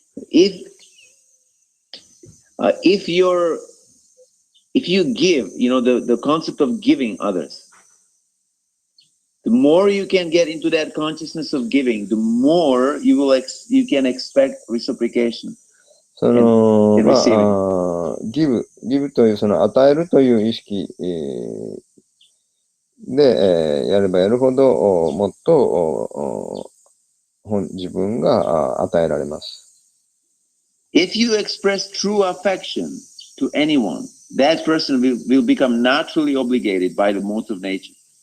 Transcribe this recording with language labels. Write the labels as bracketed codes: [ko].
[en] If you give, the concept of giving others, the more you can get into that consciousness of giving, the more you can expect reciprocation. [ja] その、ギブという、その与えるという意識、で、やればやるほど、もっと、自分が与えられます。 [en] If you express true affection to anyone, that person will become naturally obligated by the modes of nature.